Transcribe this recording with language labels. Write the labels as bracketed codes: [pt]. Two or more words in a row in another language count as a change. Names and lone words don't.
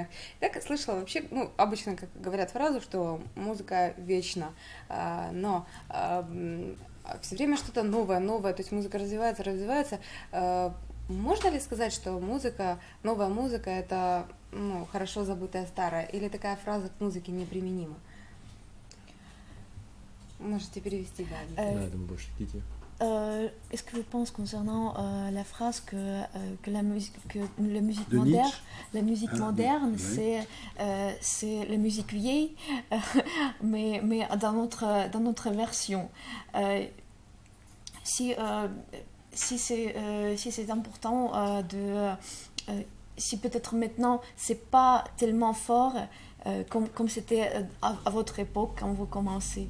[ru] Так, слышала вообще, обычно как говорят фразу, что музыка вечна, но все время что-то новое, то есть музыка развивается. Можно ли сказать, что новая музыка — это хорошо забытая старая, или такая фраза к музыке неприменима? Можете перевести, да. Да, я думаю, больше идите. [fr] Est-ce que vous pensez concernant la phrase que la musique moderne, oui. c'est la musique vieille, mais dans notre version. Si c'est important si peut-être maintenant c'est pas tellement fort comme c'était à votre époque quand vous commencez.